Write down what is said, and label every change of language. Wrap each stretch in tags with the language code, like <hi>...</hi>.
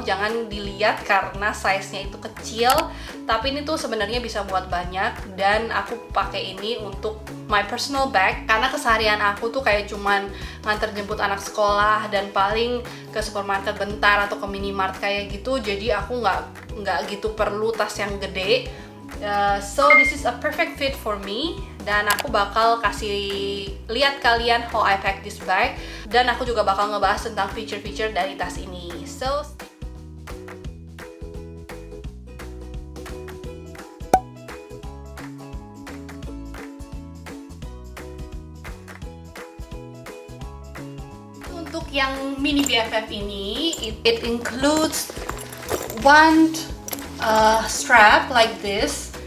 <id>Jangan dilihat karena size-nya itu kecil, tapi ini tuh sebenarnya bisa buat banyak. Dan aku pakai ini untuk</id> <en>my personal bag</en> <id>karena keseharian aku tuh kayak cuman nganter jemput anak sekolah dan paling ke supermarket bentar atau ke minimart kayak gitu. Jadi aku nggak gitu perlu tas yang gede.</id> <en>So this is a perfect fit for me.</en> <id>Dan aku bakal kasih lihat kalian</id> <en>how I pack this bag.</en> <id>Dan aku juga bakal ngebahas tentang feature-feature dari tas ini.</id> <en>So</en> <id>untuk yang Mini BFF ini,</id> <en>it includes one strap like this.</en>